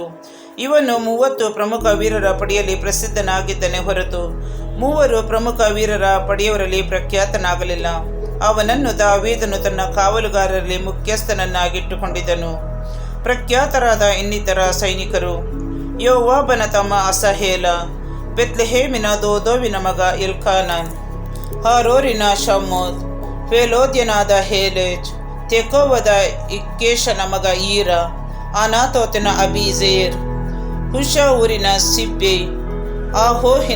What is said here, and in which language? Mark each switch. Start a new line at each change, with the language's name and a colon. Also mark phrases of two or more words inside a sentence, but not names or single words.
Kannada: ಇವನು 30 ಪ್ರಮುಖ ವೀರರ ಪಡೆಯಲ್ಲಿ ಪ್ರಸಿದ್ಧನಾಗಿದ್ದನೇ ಹೊರತು 3 ಪ್ರಮುಖ ವೀರರ ಪಡೆಯವರಲ್ಲಿ ಪ್ರಖ್ಯಾತನಾಗಲಿಲ್ಲ. ಅವನನ್ನು ದಾವೀದನು ತನ್ನ ಕಾವಲುಗಾರರಲ್ಲಿ ಮುಖ್ಯಸ್ಥನನ್ನಾಗಿಟ್ಟುಕೊಂಡಿದ್ದನು. ಪ್ರಖ್ಯಾತರಾದ ಇನ್ನಿತರ ಸೈನಿಕರು: ಯೋವಾಬನ ತಮ್ಮ ಅಸಹೇಲ, ಬೆತ್ಲೆಹೇಮಿನ ದೋದೋವಿನ ಮಗ ಎಲ್ಕಾನನ್, ಹಾರೋರಿನ ಶಮ್ಮೋತ್, ಫೇಲೋದ್ಯನಾದ ಹೇಲೇಜ್, ತೆಕೋವದ ಇಕ್ಕೇಶನ ಮಗ ಈರ, ಅನಾತೋತಿನ ಅಬೀಜೇರ್, ಹುಷ ಊರಿನ ಸಿಬ್ಬೆ, ಆಹೋಹಿನ